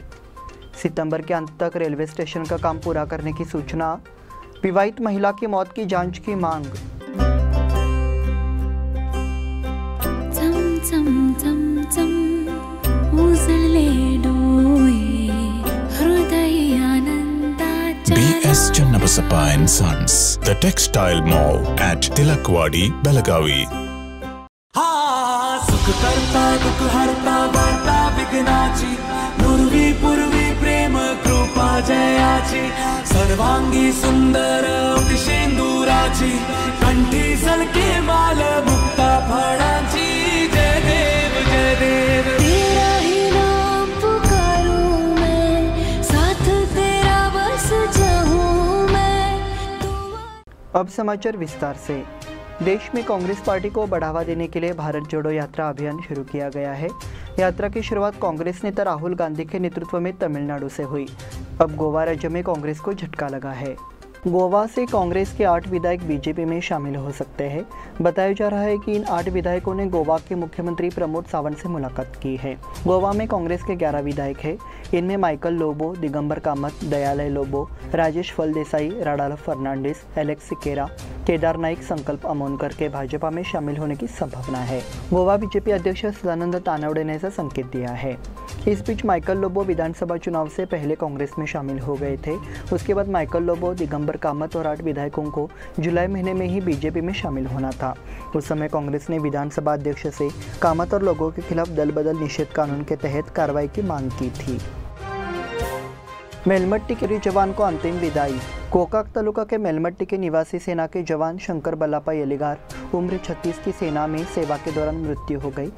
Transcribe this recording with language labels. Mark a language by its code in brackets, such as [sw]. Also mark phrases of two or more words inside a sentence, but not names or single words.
[hi] सितंबर के अंत तक रेलवे स्टेशन का काम पूरा करने की सूचना। विवाहित महिला की मौत की जांच की मांग। [en] BS Channabasappa and Sons, the textile mall at Tilakwadi, Belagavi. [mr] सुख करता दुख हरता वार्ता विघ्नाची, नुरवी पूर्वी प्रेम कृपा जयाची, सर्वांगी सुंदर शेंदुराची, कंठी सलके माल मुक्ता फळाची। जय देव जय देव, [hi] तेरा ही नाम पुकारूं मैं, साथ तेरा बस जाऊं मैं। अब समाचार विस्तार से। देश में कांग्रेस पार्टी को बढ़ावा देने के लिए भारत जोड़ो यात्रा अभियान शुरू किया गया है। यात्रा की शुरुआत कांग्रेस नेता राहुल गांधी के नेतृत्व में तमिलनाडु से हुई। अब गोवा राज्य में कांग्रेस को झटका लगा है। गोवा से कांग्रेस के 8 विधायक बीजेपी में शामिल हो सकते हैं। बताया जा रहा है कि इन 8 विधायकों ने गोवा के मुख्यमंत्री प्रमोद सावंत से मुलाकात की है। गोवा में कांग्रेस के 11 विधायक हैं। इनमें माइकल लोबो, दिगंबर कामत, दयालय लोबो, राजेश फलदेसाई, राडाल्फ फर्नांडिस, एलेक्स सिकेरा, केदार नाइक, संकल्प अमोनकर के भाजपा में शामिल होने की संभावना है। गोवा बीजेपी अध्यक्ष सदानंद तानावडे ने ऐसा संकेत दिया है। इस बीच माइकल लोबो विधानसभा चुनाव से पहले कांग्रेस में शामिल हो गए थे। उसके बाद माइकल लोबो, दिगंबर कामत और 8 विधायकों को जुलाई महीने में ही बीजेपी में शामिल होना था। उस समय कांग्रेस ने विधानसभा अध्यक्ष से कामत और लोगों के खिलाफ दल बदल निषेध कानून के तहत कार्रवाई की मांग की थी। मेलमट्टी के जवान को अंतिम विदाई। गोकाक तालुका के मेलमट्टी के निवासी सेना के जवान शंकर बल्लापा यलिगार उम्र 36 की सेना में सेवा के दौरान मृत्यु हो गई।